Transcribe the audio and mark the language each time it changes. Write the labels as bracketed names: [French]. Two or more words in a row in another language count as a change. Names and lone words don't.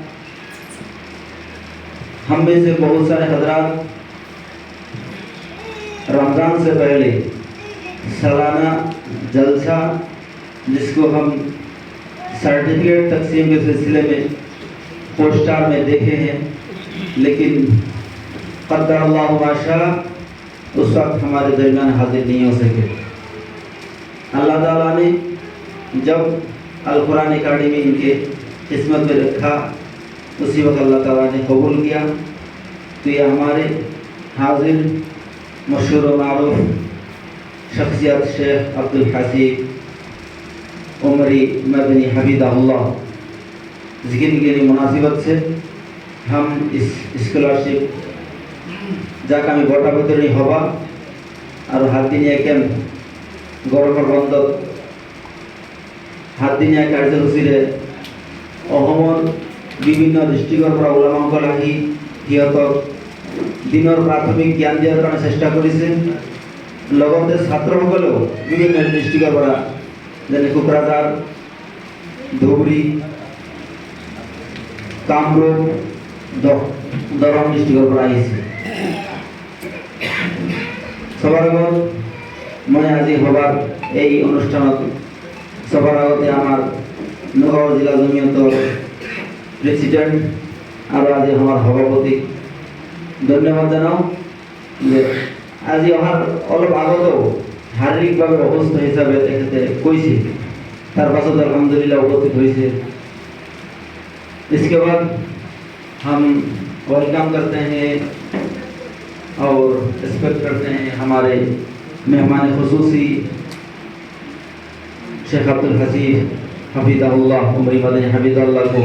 [Urdu] ہم میں سے بہت سارے حضرات رمضان سے پہلے سالانہ جلسہ، جس کو ہم سرٹیفکیٹ تقسیم کے سلسلے میں پوسٹر میں دیکھے ہیں، لیکن [Arabic] قدر الله ما شاء [Urdu] اس وقت ہمارے درمیان حاضر نہیں ہو سکے. اللہ تعالیٰ نے جب القرآن اکیڈمی ان کے قسمت میں رکھا، اسی وقت اللہ تعالیٰ نے قبول کیا. تو یہ ہمارے حاضر مشہور و معروف شخصیت شیخ عبدالحسیب عمری مدنی حفظہ اللہ، جن کی مناسبت سے ہم اس اسکالرشپ [Assamese] যাক আমি গোটা ভিতরে হবা আর হাতদিনিয়া ক্যাম্প গরমের বন্ধত হাতদিনিয়া কাৰ্যসূচীৰে অসমৰ বিভিন্ন ডিষ্ট্ৰিক্টৰ পৰা ওলামাসকল আহি সিহঁতক দিনৰ প্ৰাথমিক জ্ঞান দিয়াৰ কাৰণে চেষ্টা কৰিছে। লগতে ছাত্ৰসকলেও বিভিন্ন ডিষ্ট্ৰিক্টৰ পৰা, যেনে কোকৰাঝাৰ, ধুবুৰী, কামৰূপ, দৰং ডিষ্ট্ৰিক্টৰ পৰা আহিছে। সবার আগত মই আজি হবার এই অনুষ্ঠানত সবার আগতে আমার নগাঁও জিলা জমিয়তৰ প্রেসিডেন্ট আর আজি আমার সভাপতি ধন্যবাদ জানাও যে আজি অহাৰ অলপ আগতেও শাৰীৰিকভাৱে অসুস্থ হিচাপে তেখেতে কৈছে, তাৰ পাছত আলহামদুলিল্লাহ উপস্থিত হৈছে। [Urdu] اس کے بعد ہم ویلکم کرتے ہیں اور ریسپیکٹ کرتے ہیں ہمارے مہمان خصوصی شیخ عبدالحسیب حفظہ اللہ عمری مدنی حفظہ اللہ کو.